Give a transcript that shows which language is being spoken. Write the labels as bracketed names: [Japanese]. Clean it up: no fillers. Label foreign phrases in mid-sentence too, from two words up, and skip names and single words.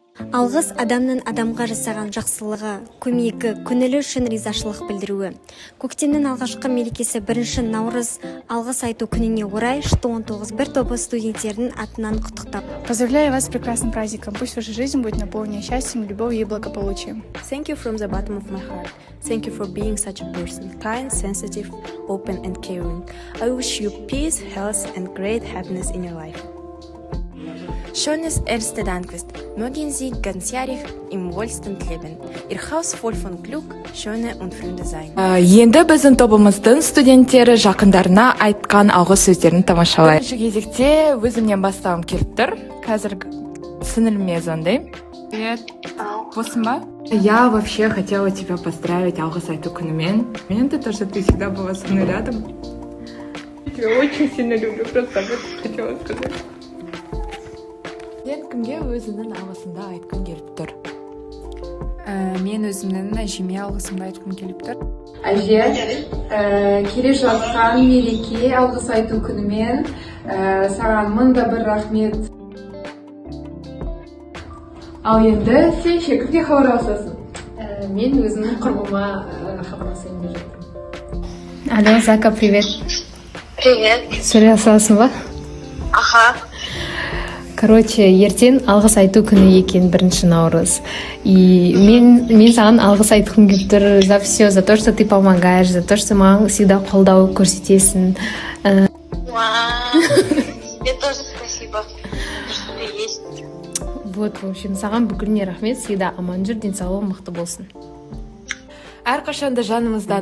[Kazakh] Алғыс адамның адамға жасаған жақсылығы, көмегі, көңілі үшін ризашылық білдіруі. Көктемнің алғашқы мерекесі 1 наурыз алғыс айту күніне орай ШТУ-19 бір тобы студенттердің атынан құттықтап. [Russian] Поздравляю вас с прекрасным праздником. Пусть ваша жизнь будет наполнена счастьем, любовью и благополучием. [English] Thank you from the bottom of my heart. Thank you for being such a person, kind, sensitive, open and caring. I wish you peace, health and great happiness in your life. [German] Schönes erste Dankfest. Mögen Sie ganzjährig im Wohlstand leben. Ihr Haus voll von Glück, Schöne und Freunde sein. [Kazakh] Енді біздің тобымыздың студенттері жақындарына айтқан алғыс сөздерін тамашалайды. Бірінші кезекте өзімнен бастауым келіп тұр. Қазір сіңіліме звондаймын. Привет. Босың ба? [Russian] Я вообще хотела тебя поздравить [Kazakh] алғыс айту күнімен. [Russian] Мен то, что ты всегда была со мной рядом. Я тебя очень сильно люблю, просто об этом хотела сказать. [Kazakh] Сен кімге өзіңнің алғысыңды айтқың келіп тұр? Мен өзімнің әжеме алғысымды айтқым келіп тұр. Әже, келе жатқан мереке алғыс айту күнімен саған мыңда бір рахмет. Ал енді сен шекерге хабарласасың. Мен өзімнің құрбыма хабарласайын деп жатырмын. [Russian] Алло, Зака, привет. Привет. [Kazakh] Сөйлей аласың ба? [Russian] Ага. [Kazakh] Короче, ертең алғыс айту күні екен 1 наурыз. [Russian] И [Kazakh] мен саған алғыс айтқым келіп тұр [Russian] за все, за то, что ты помогаешь, за то, что маған всегда [Kazakh] қолдау көрсетесің. [Russian] Тебе тоже спасибо, что ты есть. Вот, в общем, [Kazakh] саған бүкіліне рахмет, всегда аман жүр, денсаулығың мықты болсын. Әрқашанда жанымыздан